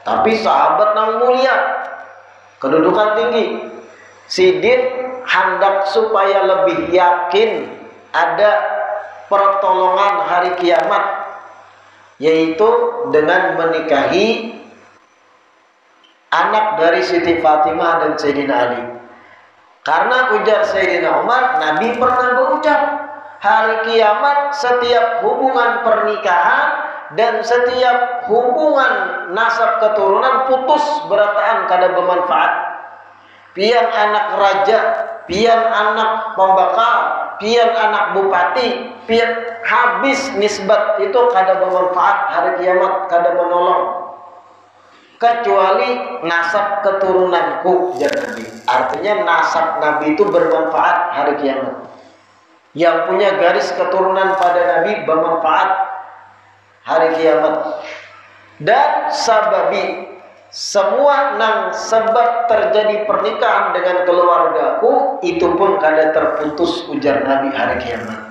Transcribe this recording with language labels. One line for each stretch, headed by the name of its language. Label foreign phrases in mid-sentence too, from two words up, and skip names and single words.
Banjar: Tapi sahabat nang mulia, kedudukan tinggi. Sidin hendak supaya lebih yakin ada pertolongan hari kiamat, yaitu dengan menikahi anak dari Siti Fatimah dan Sayyidina Ali. Karena ujar Sayyidina Umar, Nabi pernah berucap, hari kiamat setiap hubungan pernikahan dan setiap hubungan nasab keturunan putus berataan kada bermanfaat. Pian anak raja, pian anak pembakar, pian anak bupati, pian habis nisbat itu kada bermanfaat hari kiamat, kada menolong. Kecuali nasab keturunanku, jar Nabi.
Indonesian: Artinya nasab Nabi itu bermanfaat hari kiamat. Yang punya garis keturunan pada Nabi bermanfaat hari kiamat.
Banjar: Dan sababi semua nang sebab terjadi pernikahan dengan keluargaku itu pun kada terputus, ujar Nabi hari kiamat.